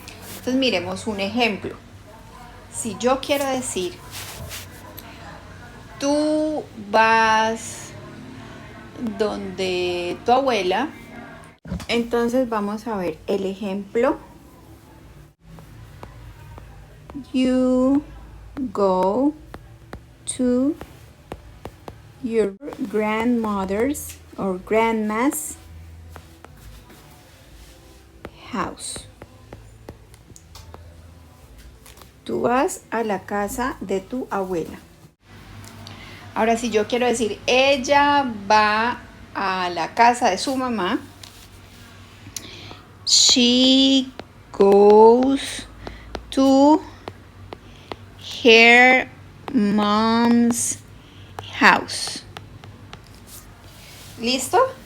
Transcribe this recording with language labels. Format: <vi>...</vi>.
<es>Entonces miremos un ejemplo. Si yo quiero decir, tú vas donde tu abuela, entonces vamos a ver el ejemplo.</es> <en>You go to your grandmother's or grandma's house.</en> <es>Tú vas a la casa de tu abuela. Ahora, si yo quiero decir, ella va a la casa de su mamá,</es> <en>she goes to her mom's house.</en> <es>¿Listo?</es>